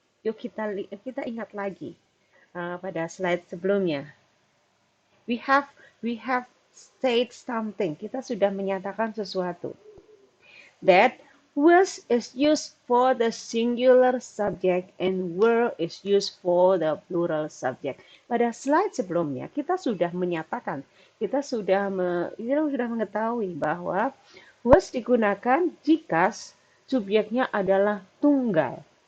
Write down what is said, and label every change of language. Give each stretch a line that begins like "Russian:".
Indonesian: Yuk kita ingat lagi pada slide sebelumnya.
English: We have said something.
Indonesian: Kita sudah menyatakan sesuatu.
English: That was is used for the singular subject and were is used for the plural subject.
Indonesian: Pada slide sebelumnya kita sudah menyatakan, kita sudah mengetahui bahwa was digunakan jika subjeknya adalah tunggal.